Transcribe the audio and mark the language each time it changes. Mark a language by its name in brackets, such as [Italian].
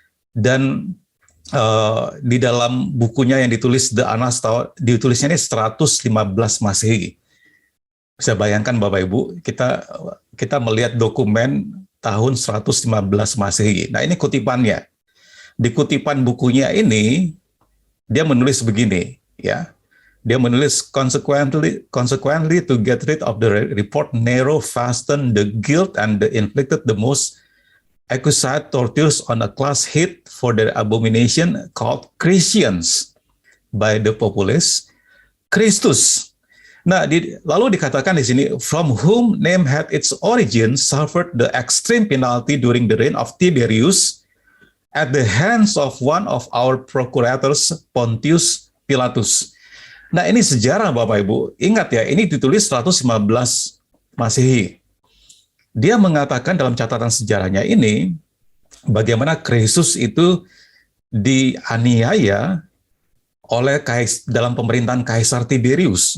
[Indonesian] Dan di dalam bukunya yang ditulis The Annals, ditulisnya ini 115 Masehi. Bisa bayangkan Bapak Ibu, kita melihat dokumen tahun 115 Masehi. Nah, ini kutipannya. Di kutipan bukunya ini dia menulis begini, ya. Dia menulis [English] consequently to get rid of the report Nero fastened the guilt and inflicted the most exquisite tortures on a class hit for their abomination called Christians by the populace, Christus. [Indonesian] Nah, lalu dikatakan di sini, [English] from whom name had its origin, suffered the extreme penalty during the reign of Tiberius at the hands of one of our procurators, Pontius Pilatus. [Indonesian] Nah, ini sejarah Bapak Ibu. Ingat ya, ini ditulis 115 Masehi. Dia mengatakan dalam catatan sejarahnya ini, bagaimana Kristus itu dianiaya oleh dalam pemerintahan Kaisar Tiberius.